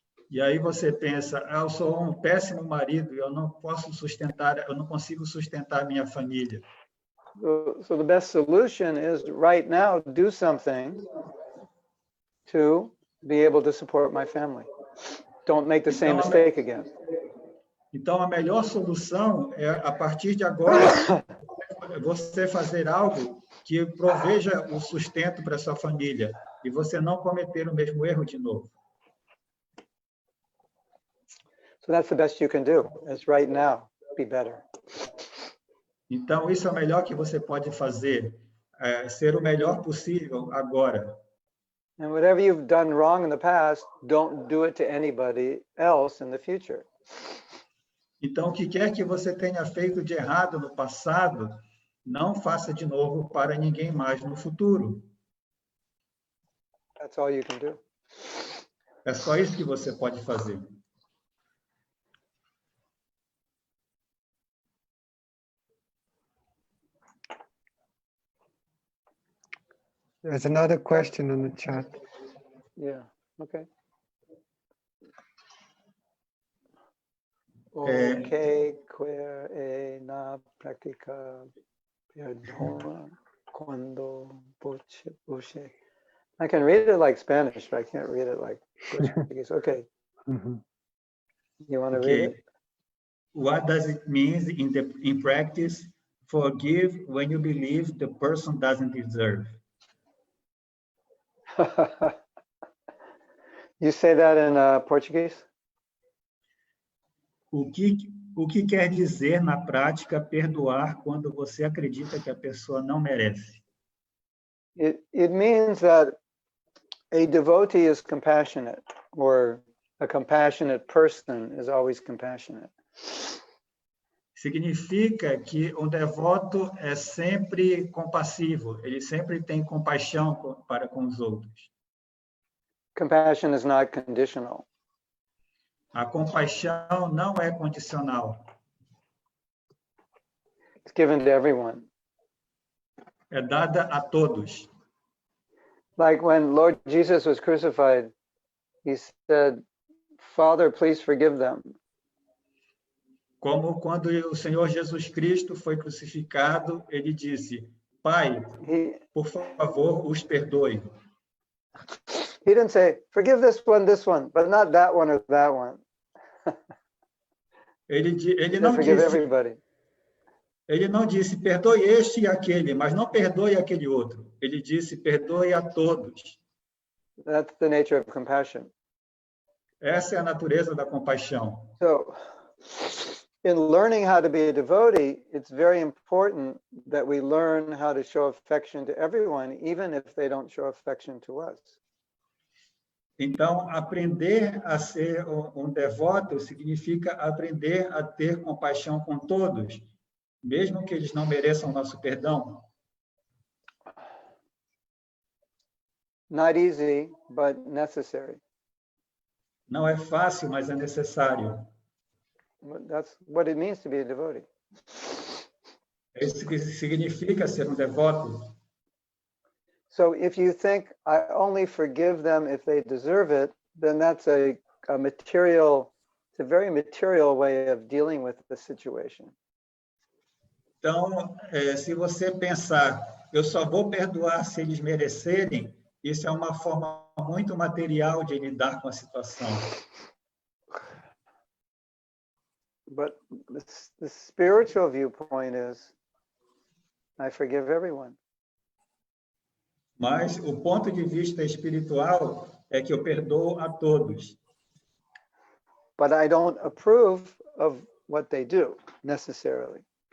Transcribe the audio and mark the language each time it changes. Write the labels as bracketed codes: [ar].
[pt] E aí você pensa, eu sou um péssimo marido, eu não consigo sustentar minha família. [en] So the best solution is right now, do something to be able to support my family. Don't make the same mistake again. [pt] Então, a melhor solução é, a partir de agora, você fazer algo que proveja o sustento para sua família e você não cometer o mesmo erro de novo. [en] So that's the best you can do, is right now, be better. [pt] Então, isso é o melhor que você pode fazer, ser o melhor possível agora. [en] And whatever you've done wrong in the past, don't do it to anybody else in the future. [pt] Então, o que quer que você tenha feito de errado no passado, não faça de novo para ninguém mais no futuro. [en] That's all you can do. [pt] É só isso que você pode fazer. [en] There's another question on the chat. Yeah, okay. [pt] É. Ok, queer e na prática perdona cuando você. [en] I can read it like Spanish, but I can't read it like Portuguese. Okay, Mhm. you want to read Okay. What does it mean in practice? Forgive when you believe the person doesn't deserve. it? You say that in Portuguese? [pt] O que quer dizer na prática perdoar quando você acredita que a pessoa não merece? [en] It means that a devotee is compassionate, or a compassionate person is always compassionate. [pt] Significa que um devoto é sempre compassivo, ele sempre tem compaixão para com os outros. [en] Compassion is not conditional. [pt] A compaixão não é condicional, [en] It's given to everyone. [pt] é dada a todos. [en] Like when Lord Jesus was crucified, he said, Father, please forgive them. [pt] Como quando o Senhor Jesus Cristo foi crucificado, ele disse, Pai, por favor, os perdoe. [en] He didn't say, forgive this one, but not that one or that one. [pt] Ele [en] He [pt] não [en] said, forgive [pt] disse, [en] everybody. [pt] ele não disse, perdoe este e aquele, mas não perdoe aquele outro. Ele disse, perdoe a todos. [en] That's the nature of compassion. [pt] Essa é a natureza da compaixão. [en] So, in learning how to be a devotee, it's very important that we learn how to show affection to everyone, even if they don't show affection to us. [pt] Então, aprender a ser um devoto significa aprender a ter compaixão com todos, mesmo que eles não mereçam nosso perdão. [en] Not easy, but necessary. [pt] Não é fácil, mas é necessário. [en] That's what it means to be a devotee. [pt] É isso que significa ser um devoto. [en] So if you think I only forgive them if they deserve it, then that's a material, it's a very material way of dealing with the situation. [pt] Então, se você pensar, eu só vou perdoar se eles merecerem, isso é uma forma muito material de lidar com a situação. [en] But the spiritual viewpoint is, I forgive everyone. [pt] Mas o ponto de vista espiritual é que eu perdoo a todos. [en] But I don't approve of what they do, necessarily.